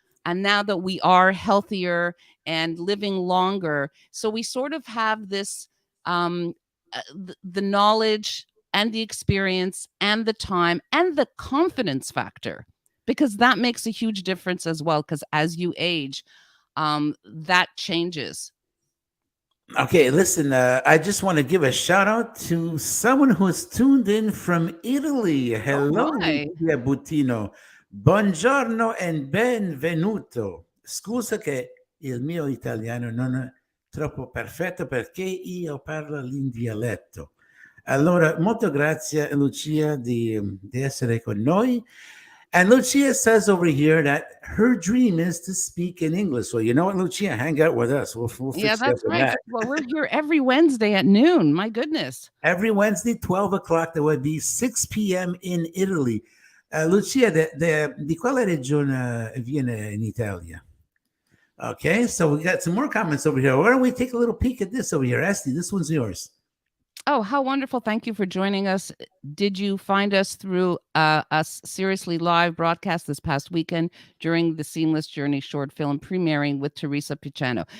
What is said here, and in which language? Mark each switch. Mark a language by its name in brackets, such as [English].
[English] and now that we are healthier and living longer, so we sort of have this the knowledge and the experience and the time and the confidence factor, because that makes a huge difference as well, because as you age, that changes. Okay, listen, I just want to give a shout out to someone who's tuned in from Italy. Hello, hi. Lucia Buttino. [Italian] Buongiorno and benvenuto. Scusa che il mio italiano non è troppo perfetto perché io parlo in dialetto. Allora, molto grazie, Lucia, di essere con noi. [English] And Lucia says over here that her dream is to speak in English. Well, you know what, Lucia? Hang out with us. We'll fix Yeah, that's up with right. that. Well, we're here every Wednesday at noon. My goodness. Every Wednesday, 12 o'clock, there would be 6 p.m. in Italy. [Italian] Lucia, di quale regione viene in Italia? [English] Okay, so we got some more comments over here. Why don't we take a little peek at this over here? Esti, this one's yours. Oh, how wonderful. Thank you for joining us. Did you find us through us Seriously Live broadcast this past weekend during the Seamless Journey short film premiering with Teresa Pichano?